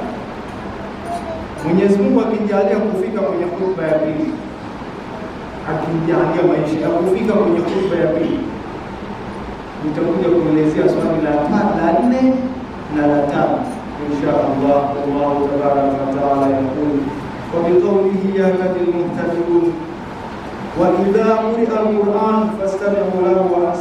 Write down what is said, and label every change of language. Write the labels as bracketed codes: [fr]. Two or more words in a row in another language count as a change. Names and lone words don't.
[sw] Mwenyezi Mungu akijalia kufika kwenye khutba ya pili, akijalia maisha ya kufika kwenye khutba ya pili, nitakuja kuelezea swali la 4 na la 5 [ar] إن شاء الله. الله تبارك وتعالى يقول وبقوله يهدي المهتدون وإذا قرئ القرآن فاستمعوا له و